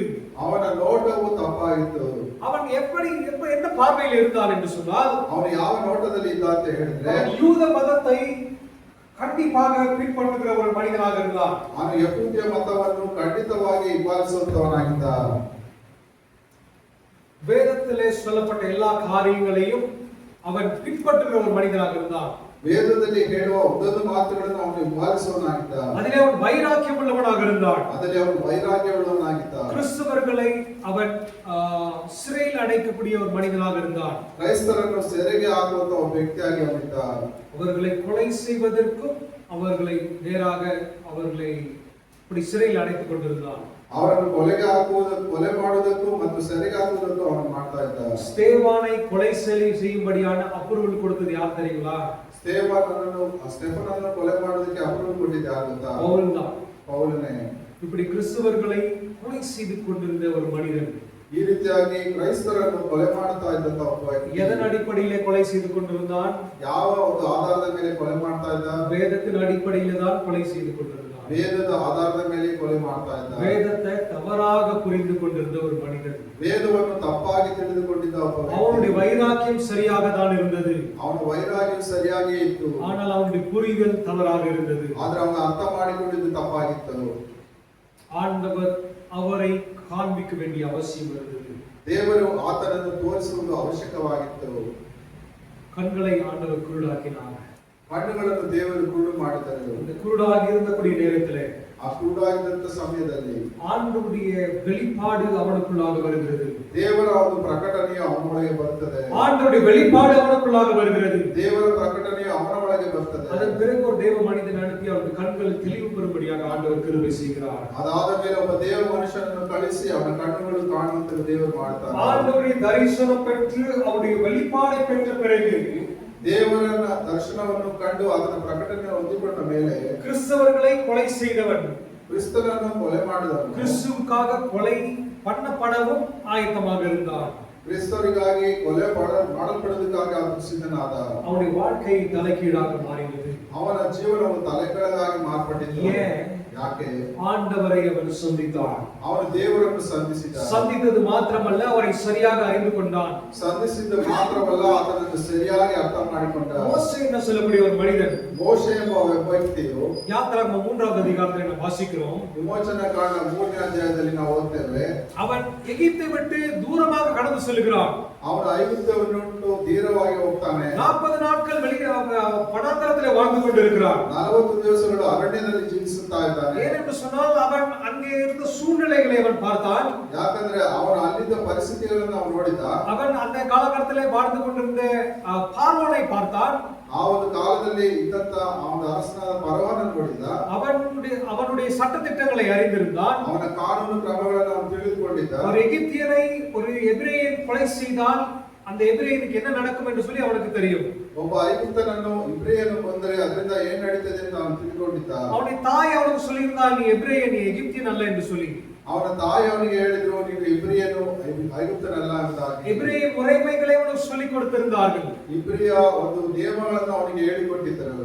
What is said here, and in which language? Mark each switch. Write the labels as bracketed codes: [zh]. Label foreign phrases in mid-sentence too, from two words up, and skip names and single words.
[kn] ಅವನ ನೋಟವು ತಪ್ಪಾಗಿತ್ತು. [ta] அவன் என்ன பார்வையில் இருந்தான் என்று சொன்னால், [kn] ಅವನು ಯಾವ ನೋಟದಲ್ಲಿ ಇದ್ದ ಅಂತ ಹೇಳಿದ್ರೆ, [ta] யூத மதத்தை கண்டிப்பாக பின்பற்றுகிற ஒரு மனிதனாக இருந்தான். [kn] ಅವನು ಯಹೂದ್ಯ ಮತವನ್ನು ಖಂಡಿತವಾಗಿ ಹಿಂಬಾಲಿಸುವಂತವನಾಗಿದ್ದ. [ta] வேதத்திலே சொல்லப்பட்ட எல்லா காரியங்களையும் அவன் பின்பற்றுகிற ஒரு மனிதனாக இருந்தான். [kn] ವೇದದಲ್ಲಿ ಹೇಳುವ ಒಂದೊಂದು ಮಾತುಗಳನ್ನು ಅವನು ಹಿಂಬಾಲಿಸುವವನಾಗಿದ್ದ. [ta] அதிலே அவன் வைராக்கியம் உள்ளவனாக இருந்தான். [kn] ಅದರಲ್ಲಿ ಅವನು ವೈರಾಗ್ಯವುಳ್ಳವನಾಗಿದ್ದ. [ta] கிறிஸ்தவர்களை அவன் சிறையில் அடைக்கக்கூடிய ஒரு மனிதனாக இருந்தான். [kn] ಕ್ರೈಸ್ತರನ್ನು ಸೆರೆಗೆ ಹಾಕುವಂತ ಒಬ್ಬ ವ್ಯಕ್ತಿಯಾಗಿ ಅವನಿದ್ದ. [ta] அவர்களை கொலை செய்வதற்கும் அவர்களை நேராக அவர்களை இப்படி சிறையில் அடைத்துக் கொண்டிருந்தான். [kn] ಅವರನ್ನು ಕೊಲೆ ಮಾಡುವುದಕ್ಕೂ ಮತ್ತು ಸೆರೆಗೆ ಹಾಕುವುದಕ್ಕೂ ಅವನು ಮಾಡ್ತಾ ಇದ್ದ. [ta] ஸ்தேவானை கொலை செய்யும்படியான அப்ரூவல் கொடுத்தது யார் தெரியுங்களா? [kn] ಸ್ಟೆಫನನ್ನು ಕೊಲೆ ಮಾಡೋದಕ್ಕೆ ಅಪ್ರೂವಲ್ ಕೊಟ್ಟಿದ್ದು ಯಾರು ಗೊತ್ತಾ? [ta] பவுல் தான். [kn] ಪೌಲನೇ. [ta] இப்படி கிறிஸ்தவர்களை கொலை செய்து கொண்டிருந்த ஒரு மனிதன். [kn] ಈ ರೀತಿಯಾಗಿ ಕ್ರೈಸ್ತರನ್ನು ಕೊಲೆ ಮಾಡ್ತಾ ಇದ್ದಂತ ಒಬ್ಬ ವ್ಯಕ್ತಿ. [ta] எதன் அடிப்படையிலே கொலை செய்து கொண்டிருந்தான்? [kn] ಯಾವ ಒಂದು ಆಧಾರದ ಮೇಲೆ ಕೊಲೆ ಮಾಡ್ತಾ ಇದ್ದ? [ta] வேதத்தின் அடிப்படையிலே தான் கொலை செய்து கொண்டிருந்தான். [kn] ವೇದದ ಆಧಾರದ ಮೇಲೆ ಕೊಲೆ ಮಾಡ್ತಾ ಇದ್ದ. [ta] வேதத்தை தவறாக புரிந்து கொண்டிருந்த ஒரு மனிதன். [kn] ವೇದವನ್ನು ತಪ್ಪಾಗಿ ತಿಳಿದುಕೊಂಡಿದ್ದ ಒಬ್ಬ ವ್ಯಕ್ತಿ. [ta] அவனுடைய வைராக்கியம் சரியாக தான் இருந்தது. [kn] ಅವನ ವೈರಾಗ್ಯ ಸರಿಯಾಗಿ ಇತ್ತು. [ta] ஆனால் அவனுடைய புரிதல் தவறாக இருந்தது. [kn] ಆದ್ರೆ ಅವನ ಅರ್ಥ ಮಾಡಿಕೊಂಡಿದ್ದು ತಪ್ಪಾಗಿತ್ತು. [ta] ஆண்டவர் அவரை காண்பிக்க வேண்டிய அவசியம் இருந்தது. [kn] ದೇವರು ಆತನನ್ನು ತೋರಿಸುವುದು ಅವಶ್ಯಕವಾಗಿತ್ತು. [ta] கண்களை ஆண்டவர் குருடாக்கினார். [kn] ಕಣ್ಣುಗಳನ್ನು ದೇವರು ಕುರುಡು ಮಾಡಿದರು. [ta] இந்த குருடாகி இருந்தக்கூடிய நேரத்திலே, [kn] ಆ ಕುರುಡಾಗಿದ್ದಂತ ಸಮಯದಲ್ಲಿ [ta] ஆண்டவருடைய வெளிப்பாடு அவனுக்குள்ளாக வருகிறது. [kn] ದೇವರ ಒಂದು ಪ್ರಕಟಣೆಯು ಅವನೊಳಗೆ ಬರುತ್ತದೆ. [ta] ஆண்டவருடைய வெளிப்பாடு அவனுக்குள்ளாக வருகிறது. [kn] ದೇವರ ಪ್ರಕಟಣೆಯು ಅವನ ಒಳಗೆ ಬರುತ್ತದೆ. [ta] அதன் பிறகு ஒரு தேவ மனிதன் அனுப்பி அவருடைய கண்கள் தெளிவு பெறும்படியாக ஆண்டவர் கிருபை செய்கிறார். [kn] ಅದಾದ ಮೇಲೆ ಒಬ್ಬ ದೇವ ಮನುಷ್ಯನನ್ನು ಕಳಿಸಿ ಅವನ ಕಣ್ಣುಗಳು ಕಾಣುವಂತೆ ದೇವರು ಮಾಡ್ತಾರೆ. [ta] ஆண்டவருடைய தரிசனம் பெற்று அவருடைய வெளிப்பாடை பெற்ற பிறகு [kn] ದೇವರನ್ನ ದರ್ಶನವನ್ನು ಕಂಡು ಅದರ ಪ್ರಕಟಣೆ ಹೊಂದಿಕೊಂಡ ಮೇಲೆ [ta] கிறிஸ்தவர்களை கொலை செய்தவன், [kn] ಕ್ರಿಸ್ತನನ್ನು ಕೊಲೆ ಮಾಡಿದವನು, [ta] கிறிஸ்துவுக்காக கொலை பண்ணப்படவும் ஆயத்தமாக இருந்தான். [kn] ಕ್ರಿಸ್ತರಿಗಾಗಿ ಕೊಲೆ ಮಾಡಲ್ಪಡುವುದಕ್ಕಾಗಿ ಅವನು ಸಿದ್ಧನಾದ. [ta] அவனுடைய வாழ்க்கை தலைகீழாக மாறினது. [kn] ಅವನ ಜೀವನವು ತಲೆಕೆಳಗಾಗಿ ಮಾರ್ಪಟ್ಟಿತು. ಯಾಕೆ? [ta] ஆண்டவரை அவன் சந்தித்தான். [kn] ಅವನು ದೇವರನ್ನು ಸಂಧಿಸಿದ. [ta] சந்தித்தது மாத்திரமல்ல, அவரை சரியாக அறிந்து கொண்டான். [kn] ಸಂಧಿಸಿದ್ದು ಮಾತ್ರವಲ್ಲ, ಆತನನ್ನು ಸರಿಯಾಗಿ ಅರ್ಥ ಮಾಡಿಕೊಂಡ. [ta] மோசே என்ன சொல்லக்கூடிய ஒரு மனிதன். [kn] ಮೋಶೆ ಎಂಬ ಒಬ್ಬ ವ್ಯಕ್ತಿಯು [ta] யாத்திராகமம் 3வது அதிகாரத்தில் ನಾವು வாசிக்கிறோம். [kn] ವಿಮೋಚನಾ ಕಾಂಡ 3ನೇ ಅಧ್ಯಾಯದಲ್ಲಿ ನಾವು ಓದ್ತೇವೆ. [ta] அவன் எகிப்தை விட்டு தூரமாக கடந்து செல்கிறான். [kn] ಅವನು ಐಗುಪ್ತವನ್ನು ದೂರವಾಗಿ ಹೋಗ್ತಾನೆ. [ta] 40 நாட்கள் வனாந்தரத்திலே வாழ்ந்து கொண்டிருக்கிறான். [kn] 40 ದಿವಸಗಳು ಅರಣ್ಯದಲ್ಲಿ ಜೀವಿಸುತ್ತಾ ಇದ್ದಾನೆ. [ta] ஏனென்று சொன்னால் அவன் அங்கே இருந்த சூழ்நிலைகளை அவன் பார்த்தான். [kn] ಯಾಕಂದ್ರೆ ಅವನು ಅಲ್ಲಿದ್ದ ಪರಿಸ್ಥಿತಿಗಳನ್ನು ಅವನು ನೋಡಿದ. [ta] அவன் அந்த காலகட்டத்திலே வாழ்ந்து கொண்டிருந்த பார்வோனை பார்த்தான். [kn] ಆ ಒಂದು ಕಾಲದಲ್ಲಿ ಇದ್ದಂತ ಅವನ ಅರಸನಾದ ಫರೋಹನನ್ನು ನೋಡಿದ. [ta] அவனுடைய சட்டதிட்டங்களை அறிந்திருந்தான். [kn] ಅವನ ಕಾನೂನು ಕ್ರಮಗಳನ್ನು ಅವನು ತಿಳಿದುಕೊಂಡಿದ್ದ. [ta] ஒரு எகிப்தியனை ஒரு எபிரேயன் கொலை செய்தால் அந்த எபிரேயனுக்கு என்ன நடக்கும் என்று சொல்லி அவனுக்கு தெரியும். [kn] ಒಬ್ಬ ಐಗುಪ್ತನನ್ನು ಇಬ್ರಿಯನು ಕೊಂದರೆ ಅದರಿಂದ ಏನು ನಡೀತದೆ ಅಂತ ಅವನು ತಿಳಿದುಕೊಂಡಿದ್ದ. [ta] அவனுடைய தாய் அவனுக்கு சொல்லியிருந்தால், நீ எபிரேயன், நீ எகிப்தியன் அல்ல என்று சொல்லி. [kn] ಅವನ ತಾಯಿ ಅವನಿಗೆ ಹೇಳಿದ್ರು, ನೀನು ಇಬ್ರಿಯನು ಐಗುಪ್ತನಲ್ಲ ಅಂತ. [ta] எபிரேய முறைமைகளை அவனுக்கு சொல்லிக் கொடுத்திருந்தார்கள். [kn] ಇಬ್ರಿಯ ಒಂದು ನಿಯಮಗಳನ್ನು ಅವನಿಗೆ ಹೇಳಿಕೊಟ್ಟಿದ್ದರು.